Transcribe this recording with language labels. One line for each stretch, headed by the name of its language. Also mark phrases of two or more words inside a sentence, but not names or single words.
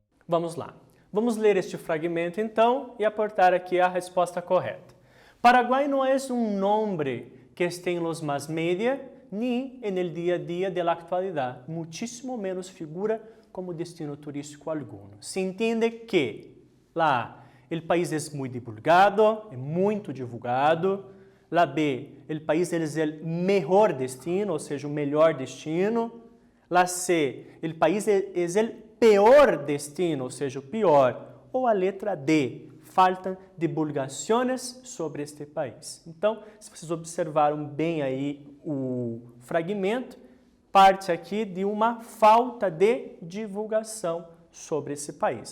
Portuguese: Vamos lá. Vamos ler este fragmento então e aportar aqui a resposta correta.
Spanish: Paraguay no es un nombre que esté en los
English: mass media
Spanish: ni en el día a día de la actualidad, muchísimo menos figura como destino turístico alguno. Se entiende que lá el país es muy divulgado,
Portuguese: é muito divulgado.
Spanish: La B, el país es el mejor destino,
Portuguese: ou seja, o melhor destino.
Spanish: La C, el país es el peor destino,
Portuguese: ou seja, o pior. Ou a letra D, faltam divulgações sobre este país. Então, se vocês observaram bem aí o fragmento, parte aqui de uma falta de divulgação sobre esse país.